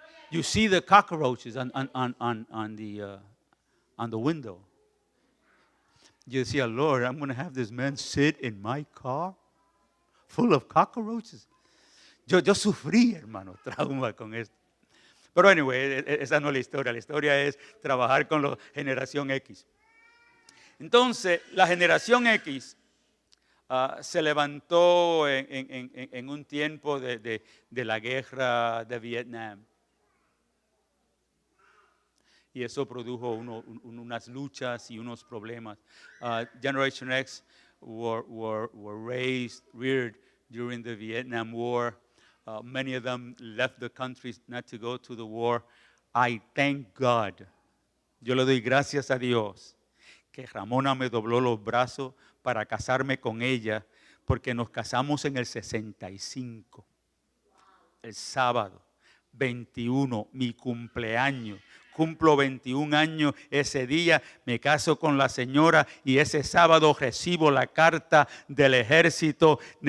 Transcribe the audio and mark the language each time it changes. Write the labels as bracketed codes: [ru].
[en] You see the cockroaches on the window. [es] Yo decía, [en] Lord, I'm going to have this man sit in my car full of cockroaches. [es] Yo sufrí, hermano, trauma con esto. Pero anyway, esa no es la historia. La historia es trabajar con la generación X. Entonces, la generación X se levantó en un tiempo de la guerra de Vietnam. Y eso produjo unas luchas y unos problemas. [en] Generation X were reared during the Vietnam War. Many of them left the country not to go to the war. I thank God. [es] Yo le doy gracias a Dios que Ramona me dobló los brazos para casarme con ella, porque nos casamos en el 65, el sábado 21, mi cumpleaños. Cumplo 21 años ese día, me caso con la señora y ese sábado recibo la carta del ejército.